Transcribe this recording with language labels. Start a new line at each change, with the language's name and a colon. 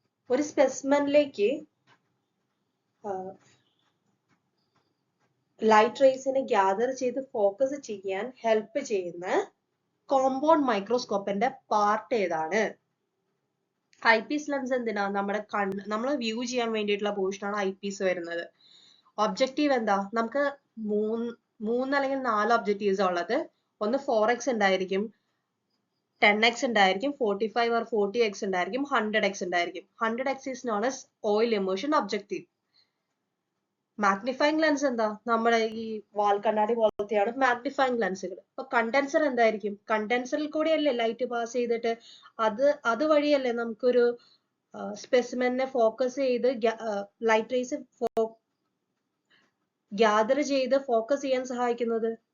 Malayalam: ഒരു സ്പെസിമെനിലേക്ക് light റേസിനെ gather ചെയ്ത് focus ചെയ്യാൻ ഹെൽപ്പ് ചെയ്യുന്ന കോമ്പൗണ്ട് മൈക്രോസ്കോപ്പിന്റെ പാർട്ട് ഏതാണ്? ഐപീസ് ലെൻസ് എന്തിനാ? നമ്മുടെ നമ്മൾ വ്യൂ ചെയ്യാൻ വേണ്ടിയിട്ടുള്ള പോർഷനാണ് ഐപീസ് വരുന്നത്. ഒബ്ജക്റ്റീവ് എന്താ? നമുക്ക് മൂന്ന് അല്ലെങ്കിൽ 4 ഒബ്ജക്റ്റീവ്സ് ഉള്ളത്. ഒന്ന് 4x ഉണ്ടായിരിക്കും, 10x ഉണ്ടായിരിക്കും, 45 or 40x ഉണ്ടായിരിക്കും, 100x ഉണ്ടായിരിക്കും.
English: 100x is known as oil immersion objective.
Malayalam: Magnifying lens എന്താ? നമ്മുടെ ഈ വാൽ കണ്ണാടി പോലത്തെയാണ് മാഗ്നിഫൈങ് ലെൻസുകൾ. അപ്പൊ കണ്ടൻസർ എന്തായിരിക്കും? കണ്ടൻസറിൽ കൂടെയല്ലേ ലൈറ്റ് പാസ് ചെയ്തിട്ട് അതുവഴിയല്ലേ നമുക്കൊരു സ്പെസിമെനെ ഫോക്കസ് ചെയ്ത് ലൈറ്റ് റേസ് ഗ്യാദർ ചെയ്ത് ഫോക്കസ് ചെയ്യാൻ സഹായിക്കുന്നത്.